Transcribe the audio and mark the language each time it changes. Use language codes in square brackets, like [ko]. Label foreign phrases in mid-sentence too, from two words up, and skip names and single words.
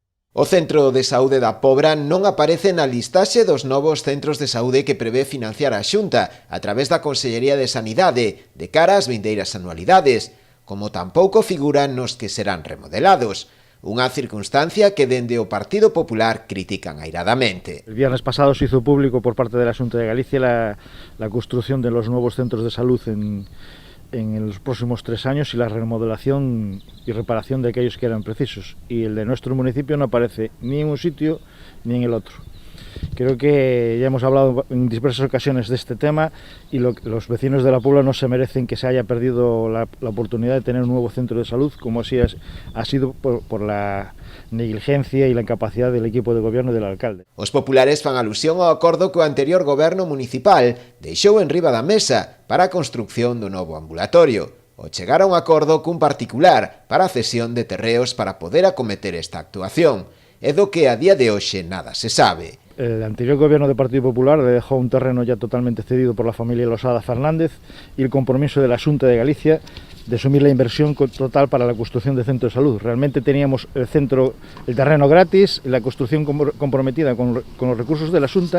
[gl] O Centro de Saúde da Pobra non aparece na listaxe dos novos centros de saúde que prevé financiar a Xunta a través da Consellería de Sanidade de cara ás vindeiras anualidades, como tampouco figuran nos que serán remodelados. Unha circunstancia que dende o Partido Popular critican airadamente. [es] El viernes pasado se hizo público por parte de la Xunta de Galicia la construcción de los nuevos centros de salud en los próximos 3 años y la remodelación y reparación de aquellos que eran precisos. Y el de nuestro municipio no aparece ni en un sitio ni en el otro. Creo que ya hemos hablado en diversas ocasiones de este tema y los vecinos de la Puebla no se merecen que se haya perdido la oportunidad de tener un nuevo centro de salud, como así ha sido por la negligencia y la incapacidad del equipo de gobierno e del alcalde. [gl] Os populares fan alusión ao acordo que o anterior goberno municipal deixou en riba da mesa para a construción do novo ambulatorio, o chegar a un acordo cun particular para a cesión de terreos para poder acometer esta actuación, e do que a día de hoxe nada se sabe. [es] El anterior gobierno del Partido Popular le dejó un terreno ya totalmente cedido por la familia Losada Fernández y el compromiso de la Xunta de Galicia de asumir la inversión total para la construcción del centro de salud. Realmente teníamos el terreno gratis y la construcción comprometida con los recursos de la Xunta.